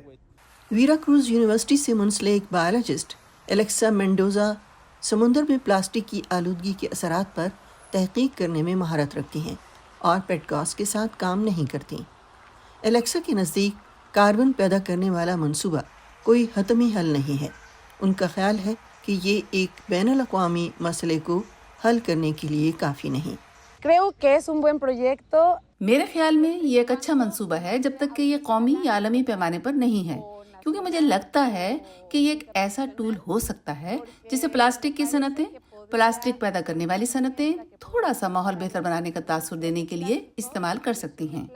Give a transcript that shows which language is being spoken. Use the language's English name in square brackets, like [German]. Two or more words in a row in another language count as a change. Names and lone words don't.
[Urdu] ویرا کروز یونیورسٹی سے منسلک بایولوجسٹ الیکسا مینڈوزا سمندر میں پلاسٹک کی آلودگی کے اثرات پر تحقیق کرنے میں مہارت رکھتی ہیں اور پیڈکاس کے ساتھ کام نہیں کرتی۔ الیکسا کے نزدیک کاربن پیدا کرنے والا منصوبہ کوئی حتمی حل نہیں ہے۔ ان کا خیال ہے کہ یہ ایک بین الاقوامی مسئلے کو حل کرنے کے لیے کافی نہیں۔ [Spanish] Creo que es un buen proyecto. [Urdu] میرے خیال میں یہ ایک اچھا منصوبہ ہے جب تک کہ یہ قومی یا عالمی پیمانے پر نہیں ہے، کیونکہ مجھے لگتا ہے کہ یہ ایک ایسا ٹول ہو سکتا ہے جسے پلاسٹک کی صنعتیں، پلاسٹک پیدا کرنے والی صنعتیں تھوڑا سا ماحول بہتر بنانے کا تاثر دینے کے لیے استعمال کر سکتی ہیں۔